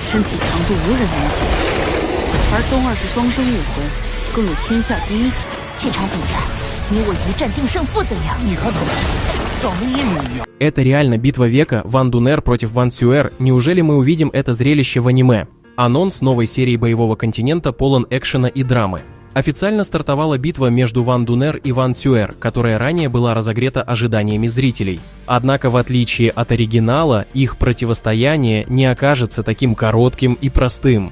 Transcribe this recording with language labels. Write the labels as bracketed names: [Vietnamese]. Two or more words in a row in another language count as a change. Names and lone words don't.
[Chinese] 身体强度无人能及，而东二是双生武魂，更有天下第一气。这场比赛，你我一战定胜负怎样？你看他们，长得一模一样。 [Russian] Это реально битва века Ван Дунер против Ван Цюэр. Неужели мы увидим это зрелище в аниме? Анонс новой серии боевого континента полон экшена и драмы. Официально стартовала битва между Ван Дунер и Ван Цюэр, которая ранее была разогрета ожиданиями зрителей. Однако, в отличие от оригинала, их противостояние не окажется таким коротким и простым.